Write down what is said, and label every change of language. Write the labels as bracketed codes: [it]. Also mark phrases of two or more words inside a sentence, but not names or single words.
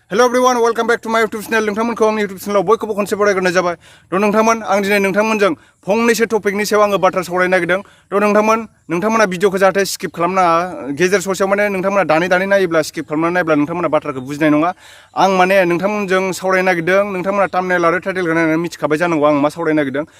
[en] Hello everyone, welcome back to my YouTube channel. [brx] नोंथांमोनखौ आंनि YouTube channel बयखौबो खनसे बरायग्रोनाय जाबाय। नोंथांमोन आं दिनै नोंथांमोनजों फंनैसो टपिकनि सायाव आङो बाथ्रा सावरायनो नागिरदों। नोंथांमोना भिडिअखौ जाहाथे स्किप खालामनाङा। गेजेर ससेयाव माने नोंथांमोना दानै नायोब्ला स्किप खालामनानै नायोब्ला नोंथांमोना बाथ्राखौ बुजिनाय नङा। आं माने नोंथांमोनजों सावरायनो नागिरदों। नोंथांमोना थाम्बनेल आरो टाइटेलखौ नायनानै मिथिखाबाय जानांगौ आं मा सावरायनो नागिरदों।